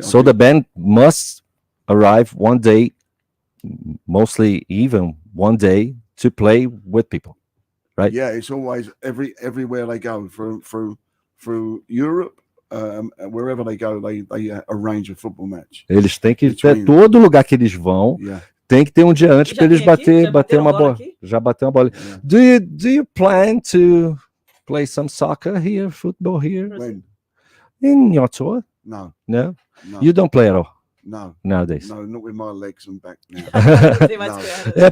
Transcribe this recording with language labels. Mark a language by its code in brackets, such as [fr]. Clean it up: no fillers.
[en] So the band must arrive one day, mostly even one day, to play with people, right? Yeah, it's always everywhere they go through Europe. Wherever they go, they arrange a football match. [pt] Eles têm que ter todo lugar que eles vão. Tem que ter um dia antes para eles bater uma bola. Já bateu uma bola. [en] Do you plan to play some soccer here, football here? When? In your tour? No. You don't play at all? No. Nowadays. No, not with my legs and back now.